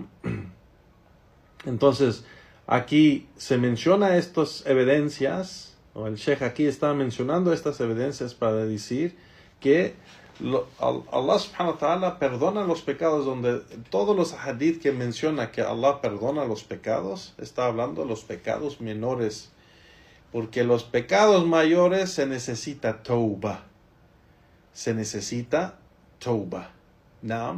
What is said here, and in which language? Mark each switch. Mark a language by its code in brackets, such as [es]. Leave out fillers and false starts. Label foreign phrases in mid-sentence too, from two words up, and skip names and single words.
[es] Entonces, aquí se menciona estas evidencias, o el Sheikh aquí está mencionando estas evidencias para decir que Allah [ar] سبحانه وتعالى [es] perdona los pecados, donde todos los hadith que menciona que Allah perdona los pecados, está hablando de los pecados menores, porque los pecados mayores se necesita tauba, ¿no?